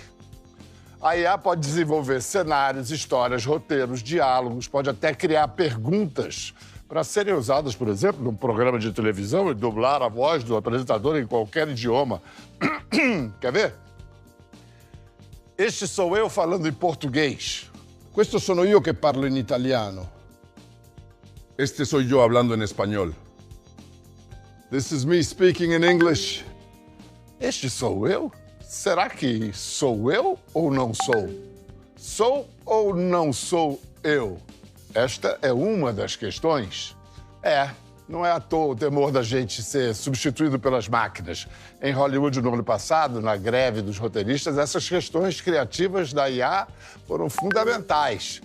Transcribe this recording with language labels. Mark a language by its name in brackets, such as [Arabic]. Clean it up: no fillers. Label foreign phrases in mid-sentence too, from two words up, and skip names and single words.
[Portuguese] A IA pode desenvolver cenários, histórias, roteiros, diálogos, pode até criar perguntas para serem usadas, por exemplo, num programa de televisão e dublar a voz do apresentador em qualquer idioma. Quer ver? Este sou eu falando em português. [Italian] Questo sono io che parlo in italiano. [Spanish] Este soy yo hablando en español. [English] This is me speaking in English. [Portuguese] Este sou eu? Será que sou eu ou não sou? Sou ou não sou eu? Esta é uma das questões. Não é à toa o temor da gente ser substituído pelas máquinas. Em Hollywood, no ano passado, na greve dos roteiristas, essas questões criativas da IA foram fundamentais.